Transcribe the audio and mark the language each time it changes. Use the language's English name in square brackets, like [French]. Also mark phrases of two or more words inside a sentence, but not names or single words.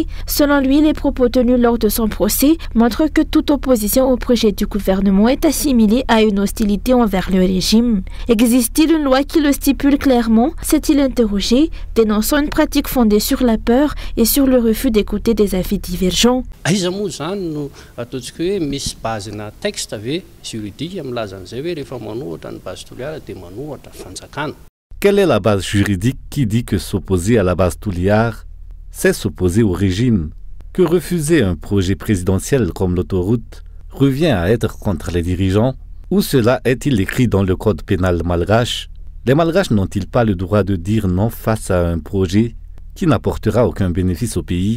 [French] Selon lui, les propos tenus lors de son procès montrent que toute opposition au projet du gouvernement est assimilée à une hostilité envers le régime. Existe-t-il une loi qui le stipule clairement? S'est-il interrogé, dénonçant une pratique fondée sur la peur et sur le refus d'écouter des avis divergents. [Malagasy] Aiza moa zany no ataontsika hoe misy bazina texte ve juridique amilazan'izay hoe rehefa manohatra ny base toliara dia manohatra fanjakana. [French] Quelle est la base juridique qui dit que s'opposer à la base Touliar, c'est s'opposer au régime? Que refuser un projet présidentiel comme l'autoroute revient à être contre les dirigeants? Ou cela est-il écrit dans le code pénal malgache? Les malgaches n'ont-ils pas le droit de dire non face à un projet qui n'apportera aucun bénéfice au pays?